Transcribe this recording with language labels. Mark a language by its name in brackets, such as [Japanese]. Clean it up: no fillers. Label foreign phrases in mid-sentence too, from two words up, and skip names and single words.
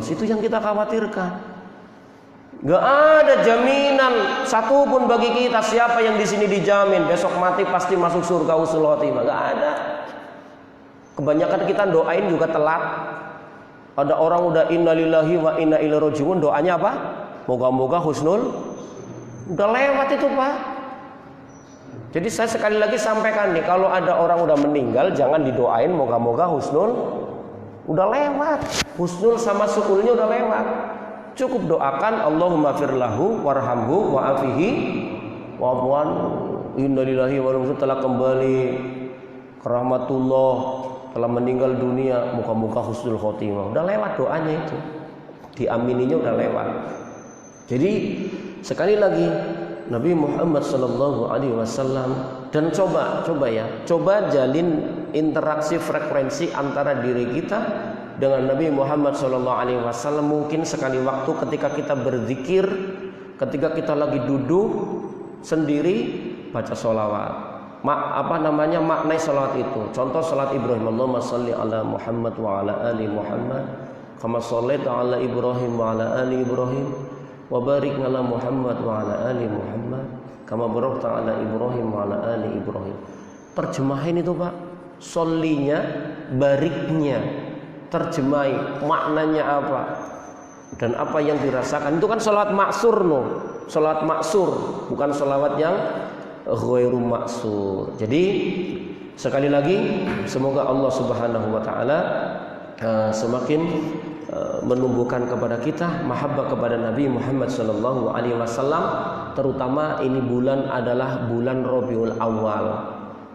[Indonesian] Itu yang kita khawatirkan. Gak ada jaminan satupun bagi kita. Siapa yang di sini dijamin besok mati pasti masuk surga [Arabic] حسن الخاتمة? [Indonesian] Gak ada. Kebanyakan kita doain juga telat. Ada orang udah [Arabic] إنا لله وإنا إليه راجعون, [Indonesian] doanya apa? Moga-moga husnul. Udah lewat itu, Pak. Jadi saya sekali lagi sampaikan nih, kalau ada orang udah meninggal jangan didoain moga-moga husnul. Udah lewat. Husnul sama sukulnya udah lewat. Cukup doakan [Arabic] اللهم اغفر له وارحمه وعافه واعف إنا لله وإنا [Indonesian] telah kembali ke rahmatullah, telah meninggal dunia, muka-muka [Arabic] حسن الخاتمة. [Indonesian] Udah lewat doanya itu, diamininya udah lewat. Jadi sekali lagi Nabi Muhammad SAW, dan coba jalin interaksi frekuensi antara diri kita dengan Nabi Muhammad SAW. Mungkin sekali waktu ketika kita berzikir, ketika kita lagi duduk sendiri baca sholawat. Maknai sholawat itu. Contoh sholawat Ibrahim, [Arabic] اللهم صل على محمد وعلى آل محمد كما صليت على إبراهيم وعلى آل إبراهيم وبارك على محمد وعلى آل محمد كما باركت على إبراهيم وعلى آل إبراهيم. [Indonesian] Terjemahin itu, Pak. Shollinya, bariknya, terjemahi maknanya apa dan apa yang dirasakan. Itu kan sholawat maksur, sholawat maksur, bukan sholawat yang [Arabic] غير مقصور. [Indonesian] Jadi sekali lagi semoga Allah [Arabic] سبحانه وتعالى [Indonesian] semakin menumbuhkan kepada kita mahabbah kepada Nabi Muhammad [Arabic] صلى الله عليه وسلم, [Indonesian] terutama ini bulan adalah bulan Rabiul Awal.